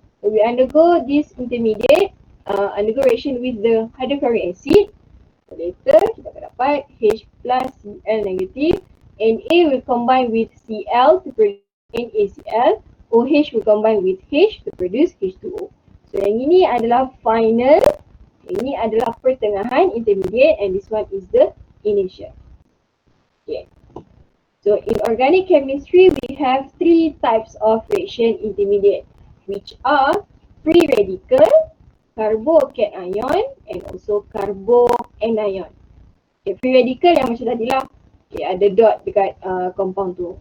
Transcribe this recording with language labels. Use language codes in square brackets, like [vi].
[en] So we undergo this intermediate, undergo reaction with the hydrochloric acid. [ms] So later kita akan dapat H plus Cl negative. [en] Na will combine with Cl to produce NaCl. OH will combine with H to produce H2O. [ms] So yang ini adalah final, yang ini adalah pertengahan, intermediate, [en] and this one is the initial. Okay. So in organic chemistry, we have 3 types of reaction intermediate. which are free radical, carbocation, and also carboanion. [ms] Okay, free radical yang macam tadi lah. Okay, ada dot dekat compound tu.